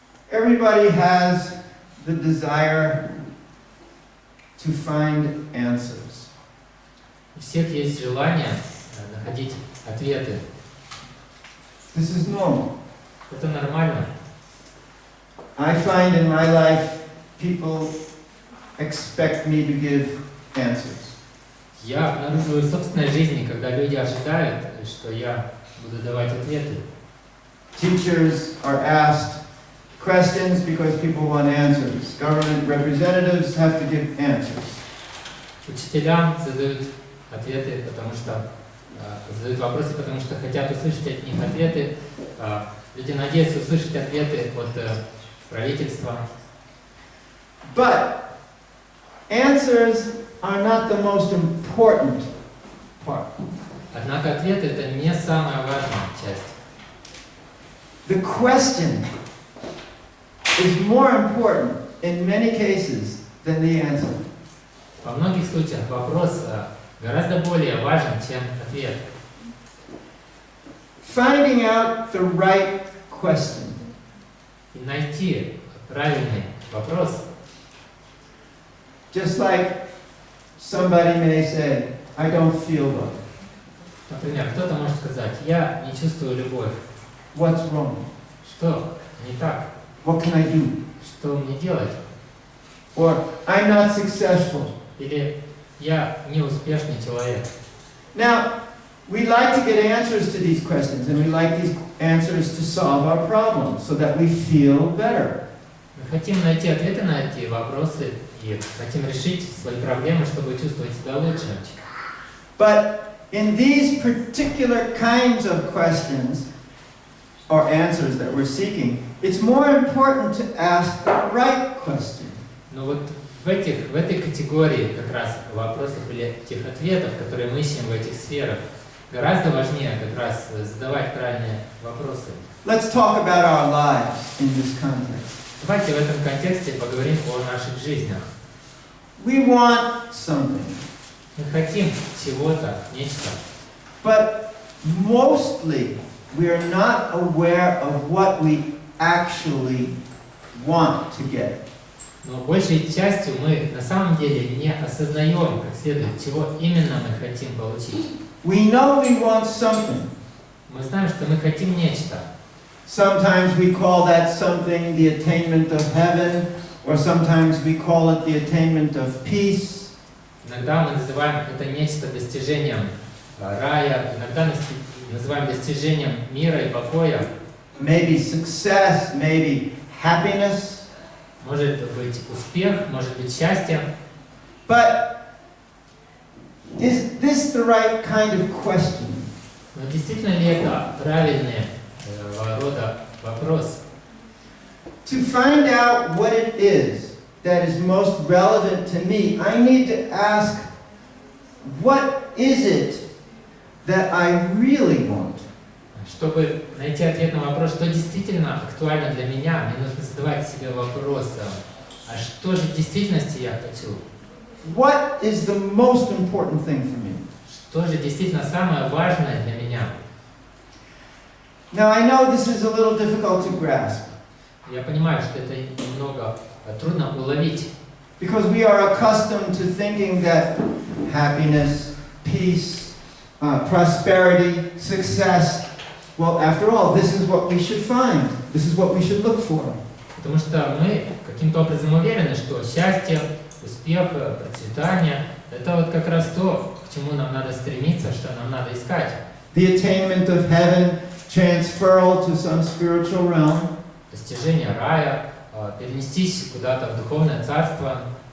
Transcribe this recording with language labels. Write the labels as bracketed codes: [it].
[en] Everybody has the desire to find answers. [ru] У всех есть желание находить ответы. [en] This is normal. [ru] Это нормально. [en] I find in my life people expect me to give answers. [ru] Я обнаруживаю в собственной жизни, когда люди ожидают, что я буду давать ответы. [en] Teachers are asked questions because people want answers. Government representatives have to give answers. [ru] Учителям задают ответы, потому что задают вопросы, потому что хотят услышать от них ответы. Люди надеются услышать ответы от правительства. [en] But answers are not the most important part. [ru] Однако ответы это не самая важная часть. [en] The question is more important in many cases than the answer. [ru] Во многих случаях вопрос гораздо более важен, чем ответ. [en] Finding out the right question. [ru] И найти правильный вопрос. [en] Just like somebody may say, I don't feel love. [ru] Например, кто-то может сказать, я не чувствую любовь. [en] What's wrong? [ru] Что не так? [en] What can I do? [ru] Что мне делать? [en] Or I'm not successful. [ru] Или я неуспешный человек. [en] Now, we like to get answers to these questions, and we like these answers to solve our problems so that we feel better. [ru] Мы хотим найти ответы на эти вопросы и хотим решить свои проблемы, чтобы чувствовать себя лучше. [en] But in these particular kinds of questions or answers that we're seeking, it's more important to ask the right question. [ru] Но вот в этой категории как раз вопросов или тех ответов, которые мы ищем в этих сферах, гораздо важнее как раз задавать правильные вопросы. [en] Let's talk about our lives in this context. [ru] Давайте в этом контексте поговорим о наших жизнях. [en] We want something, [ru] Мы хотим чего-то, нечто. [en] but mostly we are not aware of what we actually want to get. [ru] Но большей частью мы на самом деле не осознаем как следует, чего именно мы хотим получить. [en] We know we want something. [ru] Мы знаем, что мы хотим нечто. [en] Sometimes we call that something the attainment of heaven, or sometimes we call it the attainment of peace. [ru] Иногда мы называем это нечто достижением рая, иногда называем достижением мира и покоя. [en] Maybe success, maybe happiness. [ru] Может быть успех, может быть счастье. [en] But is this the right kind of question? [ru] Но действительно ли это правильный рода вопрос? [en] To find out what it is that is most relevant to me, I need to ask, what is it that I really want? [ru] Чтобы найти ответ на вопрос, что действительно актуально для меня, мне нужно задавать себе вопрос, а что же в действительности я хочу? [en] What is the most important thing for me? [ru] Что же действительно самое важное для меня? [en] Now I know this is a little difficult to grasp. [ru] Я понимаю, что это немного трудно уловить. [en] Because we are accustomed to thinking that happiness, peace, prosperity, success, well, after all, this is what we should find. This is what we should look for. [ru] Потому что мы каким-то образом уверены, что счастье, успех, процветание – это вот как раз то, к чему нам надо стремиться, что нам надо искать. [en] The attainment of heaven, transferal to some spiritual realm. [ru] Достижение рая, перенестись куда-то в духовное царство.